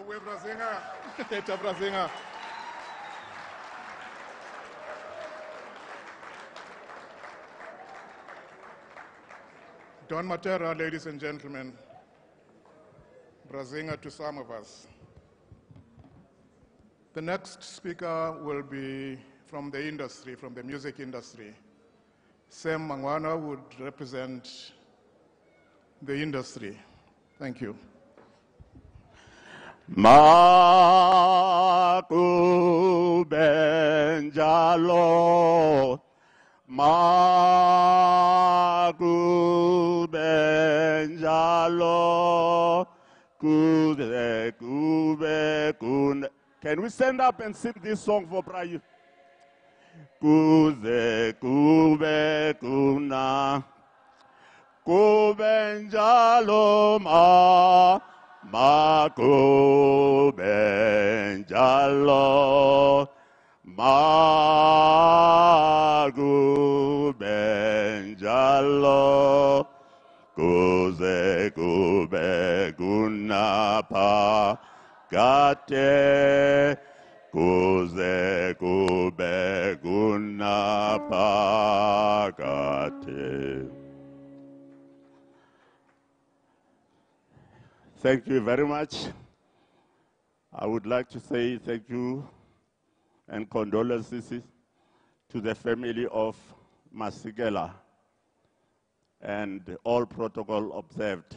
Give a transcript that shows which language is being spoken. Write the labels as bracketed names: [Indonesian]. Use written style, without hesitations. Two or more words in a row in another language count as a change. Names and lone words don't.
[English] Don Matera, ladies and gentlemen, Brazinga to some of us. The next speaker will be from the industry, from the music industry. Sam Mangwana would represent the industry. Thank you. [Zulu] Makubenjalo, Makubenjalo, kuze kube kun. [English] Can we stand up and sing this song for Brayu? [Zulu] Kuze kube kuna, kubenjalo Makubenjalo, Makubenjalo, kuze kube kuna pa kate, kuze kube kuna pa kate. [English] Thank you very much. I would like to say thank you and condolences to the family of Masekela and all protocol observed.